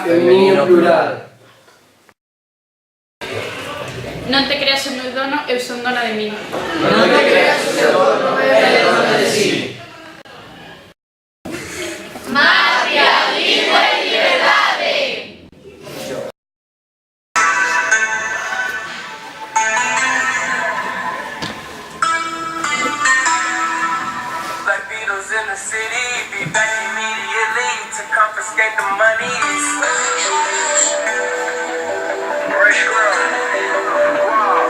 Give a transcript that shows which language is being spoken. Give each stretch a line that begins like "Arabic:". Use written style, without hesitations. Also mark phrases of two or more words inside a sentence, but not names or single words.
Galician: Femenino plural. Non te creas o meu dono, eu son dona de min. Non te creas o seu dono, é dona de sí. Matria, lingua e liberdade.
English: Like Beatles in the city, be back immediately to confiscate the monies. Fresh girl. Wow.